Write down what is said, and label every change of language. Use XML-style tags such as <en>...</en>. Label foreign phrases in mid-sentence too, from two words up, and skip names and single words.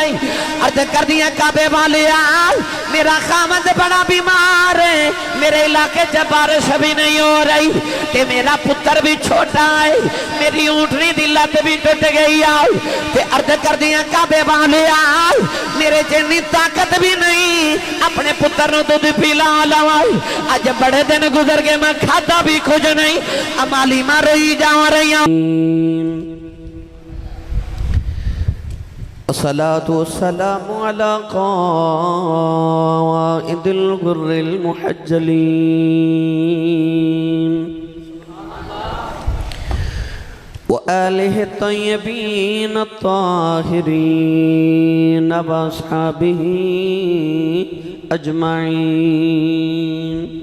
<pa>عرض کر دتا کعبے والے میرا خاوند بڑا بیمار ہے، میرے علاقے چ بارش بھی نہیں ہو رہی تے میرا پتر بھی چھوٹا ہے، میری اونٹنی دی لت بھی ٹٹ گئی آؤ تے عرض کر دتا کعبے والے میرے جنی طاقت بھی نہیں اپنے پتر نوں دودھ پلا لواں. اج بڑے دن گزر گئے میں کھاتا بھی کچھ نہیں. مالیما روئی جا رہی</pa> <ar>الصلاة والسلام على قائد الغر المحجلين وآله الطيبين الطاهرين وأصحابه أجمعين.</ar>